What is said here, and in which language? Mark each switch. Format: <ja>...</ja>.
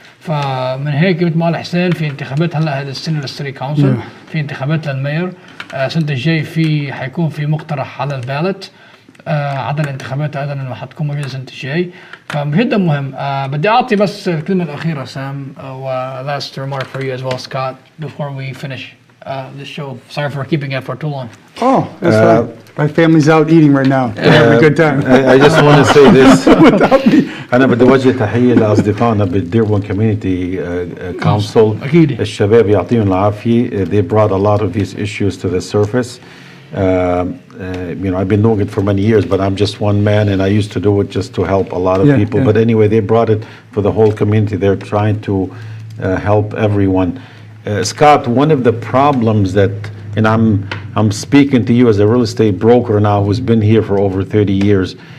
<ar>فمن هيك مثل ما قال حسين، في انتخابات هلا هذه السنه للسيتي كونسل، في انتخابات للمير، السنه الجاي حيكون في مقترح على البالت، عدد الانتخابات ايضا اللي حتكون موجوده السنه الجاي. فجدا مهم. بدي اعطي بس الكلمه الاخيره سام و</ar> <en>last remark for you as well Scott before we finish this show. Sorry for keeping it for too long. Oh, that's fine. My family's out eating right now. They're having a good time. I just want to say this.</en> <ar>أنا بدي أوجه تحية لأصدقائنا بالديربون كوميونيتي كونسل. الشباب يعطيهم العافية.</ar> <en>They brought a lot of these issues to the surface. I've been doing it for many years, but I'm just one man, and I used to do it just to help a lot of people. But anyway, they brought it for the whole community. They're trying to help everyone. Scott, one of the problems that, and I'm speaking to you as a real estate broker now who's been here for over 30 years.</en>